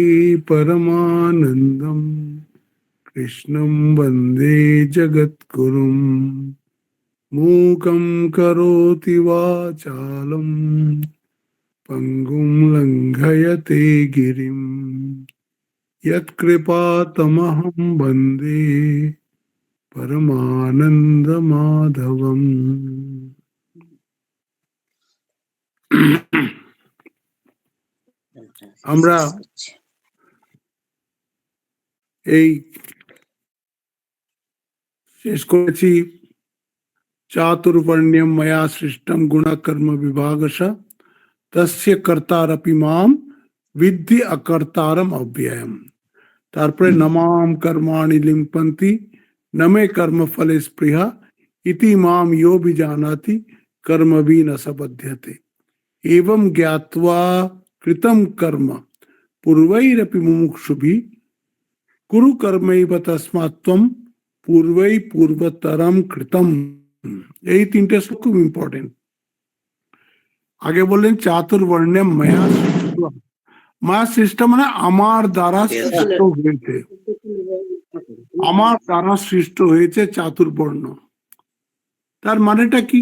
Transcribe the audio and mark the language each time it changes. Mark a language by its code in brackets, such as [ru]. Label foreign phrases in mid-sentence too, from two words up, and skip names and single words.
[sa] परमानन्दं कृष्णं वन्दे जगद्गुरुं मूकं करोति वाचालं पङ्गुं लङ्घयते गिरिं यत्कृपातमहं वन्दे परमानन्दमाधवम्। [bn] আমরা এই শেষ করেছি [sa] চাতুর্বর্ণ্যম ময়া সৃষ্টম গুণকর্ম বিভাগশ তস্য কর্তারপি মাম বিদ্ধি অকর্তারম অব্যয়ম। তারপরে নমাম কর্মাণি লিম্পন্তি নমে কর্মফলে স্পৃহা ইতি মাম ইয়ো বিজানাতি কর্মভি ন সবধ্যতে एवं ज्ञात्वा कृतं कर्म पूर्वैरपि मुमुक्षुभिः कुरु कर्मैव तस्मात् त्वं पूर्वै पूर्वतरम कृतम। [bn] এই তিনটে শ্লোক খুব ইম্পর্টেন্ট। আগে বললেন [sa] চাতুর্বর্ণে মায়া সৃষ্ট। মায়া সৃষ্ট [bn] মানে আমার দ্বারা সৃষ্ট হয়েছে, আমার দ্বারা সৃষ্ট হয়েছে চাতুর্বর্ণ। তার মানেটা কি?